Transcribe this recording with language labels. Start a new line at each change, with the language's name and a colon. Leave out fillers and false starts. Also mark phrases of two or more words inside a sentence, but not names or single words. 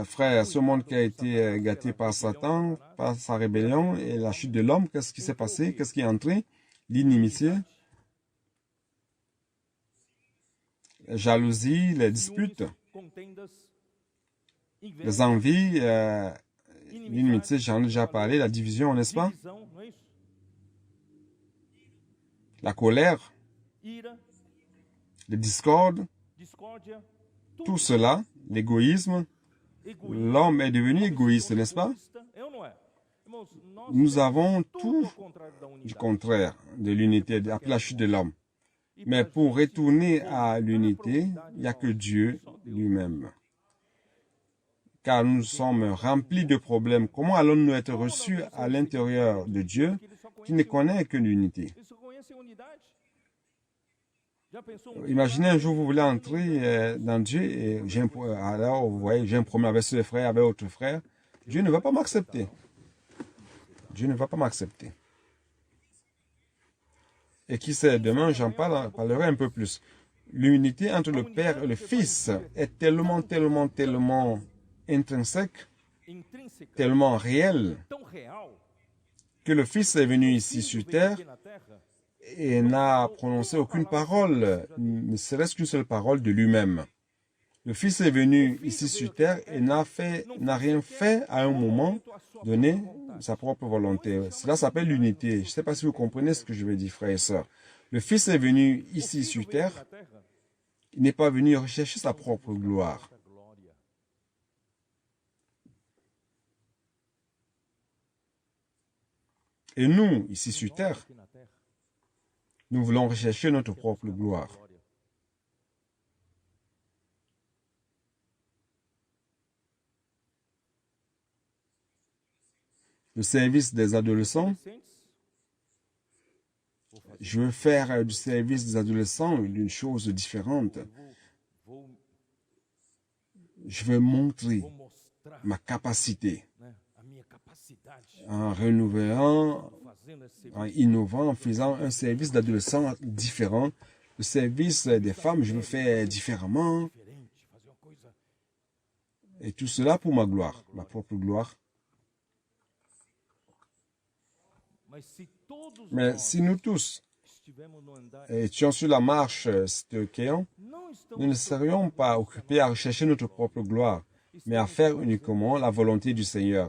French: frère, ce monde qui a été gâté par Satan, par sa rébellion et la chute de l'homme, qu'est-ce qui s'est passé? Qu'est-ce qui est entré? L'inimitié, la jalousie, les disputes,
Portuguese: contendas,
French: les
Portuguese: inveja,
French: envies, l'inimitié, j'en ai déjà parlé, la division, n'est-ce pas?
Portuguese: divisão, não é isso?
French: La colère,
Portuguese: Ira,
French: les discordes,
Portuguese: discórdia,
French: tout cela, l'égoïsme.
Portuguese: egoísmo.
French: L'homme est devenu égoïste, n'est-ce pas?
Portuguese: Egoísta, é ou não é? Irmãos, nós
French: Nous
Portuguese: temos
French: avons
Portuguese: tudo
French: tout
Portuguese: ao contrário da
French: du
Portuguese: unidade.
French: contraire de l'unité, après la chute de l'homme.
Portuguese: E
French: Mais
Portuguese: pra
French: pour
Portuguese: gente
French: retourner
Portuguese: voltar
French: à
Portuguese: pra
French: l'unité,
Portuguese: unidade,
French: il n'y a que
Portuguese: irmãos,
French: Dieu
Portuguese: só Deus.
French: lui-même. Car nous sommes remplis de problèmes. Comment allons-nous être reçus à l'intérieur de Dieu
Portuguese: Que ele só
French: qui ne
Portuguese: conhece
French: connaît que l'unité?
Portuguese: Ele só conhece a unidade. Já pensou um
French: Imaginez un jour vous voulez entrer dans Dieu et alors vous voyez, j'ai un problème avec ce frère, avec autre frère. Dieu ne va pas m'accepter. Dieu ne va pas m'accepter. Et qui sait, demain, parlerai un peu plus. L'unité entre le Père et le Fils est tellement intrinsèque,
Portuguese: intrínseca,
French: tellement réelle,
Portuguese: tão real,
French: que le Fils est venu
Portuguese: que o
French: ici
Portuguese: Filho
French: sur
Portuguese: veio
French: terre
Portuguese: aqui na terra
French: et n'a prononcé aucune parole, ne serait-ce qu'une seule parole de lui-même. Le Fils est venu ici sur terre et n'a rien fait à un moment donné sa propre volonté. Cela s'appelle l'unité. Je ne sais pas si vous comprenez ce que je veux dire, frères et sœurs. Le Fils est venu
Portuguese: o
French: ici
Portuguese: Filho
French: sur
Portuguese: veio
French: terre.
Portuguese: aqui na terra
French: Il n'est pas venu rechercher sa propre gloire.
Portuguese: para a glória.
French: Et nous, ici sur
Portuguese: Nós
French: terre,
Portuguese: aqui na terra
French: nous voulons rechercher notre
Portuguese: queremos
French: propre
Portuguese: buscar nossa
French: gloire.
Portuguese: glória.
French: Le service des adolescents,
Portuguese: Adolescentes, vou fazer,
French: je veux faire du service des adolescents une chose différente.
Portuguese: vou
French: Je veux montrer
Portuguese: mostrar,
French: ma capacité
Portuguese: né, a minha capacidade,
French: en renouvelant,
Portuguese: fazendo esse
French: en innovant, en faisant un service d'adolescents différent. Le service des femmes, je veux faire différemment.
Portuguese: diferente, fazer uma coisa.
French: Et tout cela pour ma gloire, ma propre gloire. Mais si nous tous étions sur la marche stoïcienne, nous ne serions pas occupés à rechercher notre propre gloire, mais à faire uniquement la volonté du Seigneur.